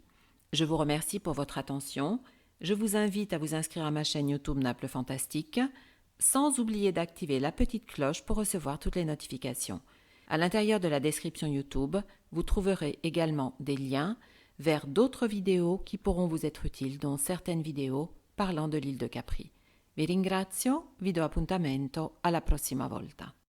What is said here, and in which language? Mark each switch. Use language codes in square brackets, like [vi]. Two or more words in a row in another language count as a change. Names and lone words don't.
[fr] Je vous remercie pour votre attention. Je vous invite à vous inscrire à ma chaîne YouTube Naples Fantastique, sans oublier d'activer la petite cloche pour recevoir toutes les notifications. À l'intérieur de la description YouTube, vous trouverez également des liens vers d'autres vidéos qui pourront vous être utiles, dont certaines vidéos parlant de l'île de Capri. [it] Vi ringrazio, vi do appuntamento alla prossima volta.